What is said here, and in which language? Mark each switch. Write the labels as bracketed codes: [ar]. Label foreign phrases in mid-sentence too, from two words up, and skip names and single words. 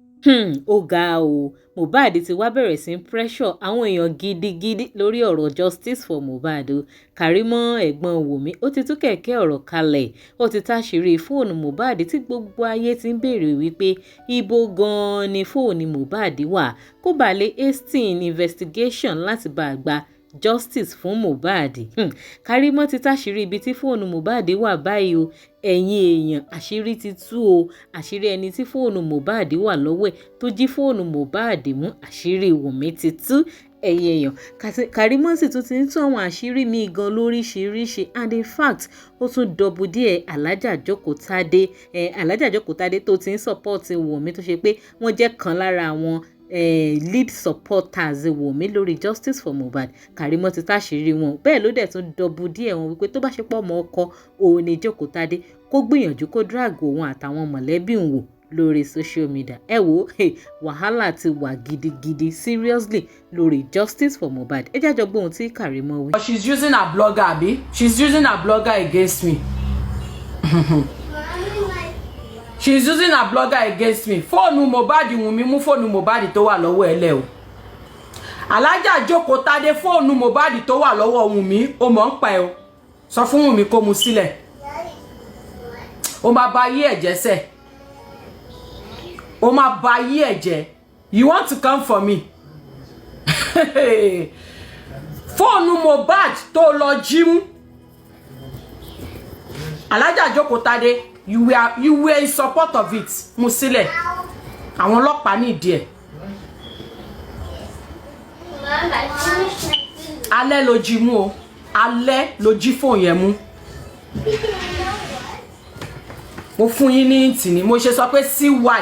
[yo] ó ga o. Mohbad ti wá bẹ̀rẹ̀ sí pressure àwọn èèyàn gidigidi lórí ọ̀rọ̀ [en] justice for Mohbad [yo] o. Karimo Egbon Wunmi ó ti tú kẹ̀kẹ́ ọ̀rọ̀ kalẹ̀. Ó ti táṣìírí fóònù Mohbad tí gbogbo ayé ti ń béèrè wípé ibo gan-an ni fóònù Mohbad wà, kó bá lè [en] hasten investigation [yo] láti bá a gba justice fún Mohbad. Karimo ti táṣìírí ibi tí fóònù Mohbad wà báyìí o. Ẹ̀yin èèyàn, àṣírí ti tú o. Àṣírí ẹni tí fóònù Mohbad wà lọ́wọ́ ẹ̀ tó jí fóònù Mohbad mú, àṣírí Wunmi ti tú. Ẹ̀yin èèyàn, Karimo sì tún ti ń tú àwọn àṣírí míì gan lóríṣiríṣi, [en] and in fact [yo] ó tún dọ̀bù díẹ̀ Alhaja Jókòó Tádé tó ti ń support Wunmi, tó ṣe pé wọ́n jẹ́ kan lára àwọn [en] lead supporters [yo] Wunmi lórí [en] justice for Mohbad. [yo] Karimo ti táṣìírí wọn, bẹ́ẹ̀ ló dẹ̀ tún dọ̀bù díẹ̀ wọn wípé tó bá ṣe pọ̀ ọmọ ọkọ òun ni Jókòó Tádé, kó gbìyànjú kó drag òun àtàwọn mọ̀lẹ́bí ń wò lórí [en] social media. [yo] Ẹ wo wàhálà ti wà gidigidi seriously lórí [en] justice for Mohbad. [yo] Ẹ jájọ gbọ́ ohun tí Karimo wí. [en] She's using her blogger, abi? She's using her blogger against me. She's using her blogger against me. [yo] Fóònù Mohbad Wunmi mú fóònù Mohbad tó wà lọ́wọ́ ẹ lẹ́ o. Alhaja Jókòó Tádé fóònù Mohbad tó wà lọ́wọ́ Wunmi ó mọ̀ ń pa ẹ o. Sọ fún Wunmi kó mú sílẹ̀. Ó máa ba ayé ẹ̀ jẹ́ sẹ́. Ó máa ba ayé ẹ̀ jẹ́. [en] You want to come for me? [yo] Fóònù Mohbad tó lọ jí mú. Alhaja Jókòó Tádé, [en] you were in support of it. [yo] Mú sílẹ̀. Àwọn ọlọ́pàá ní ìdí ẹ̀. Alẹ́ ló jí mú o. Alẹ́ ló jí fóònù yẹn mú. Mo fún yín ní ìtì ni mo ṣe sọ pé CY.